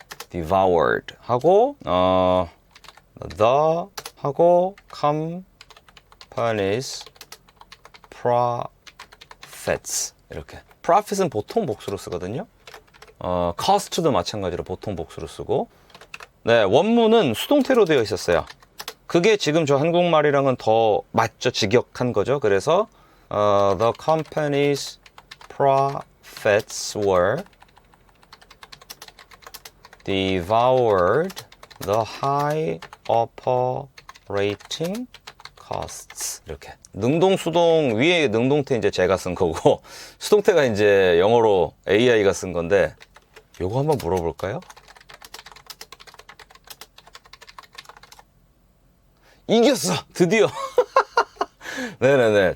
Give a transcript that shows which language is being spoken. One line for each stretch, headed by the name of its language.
Korean: devoured 하고 the 하고
English: company's profits
Korean: 이렇게. profit은 보통 복수로 쓰거든요. cost도 마찬가지로 보통 복수로 쓰고. 네, 원문은 수동태로 되어 있었어요. 그게 지금 저 한국말이랑은 더 맞죠? 직역한 거죠.
English: 그래서 the company's profits were devoured the high operating costs.
Korean: 이렇게. 능동, 수동, 위에 능동태 이제 제가 쓴 거고, 수동태가 이제 영어로 AI가 쓴 건데, 요거 한번 물어볼까요? 이겼어! 드디어! 네네네.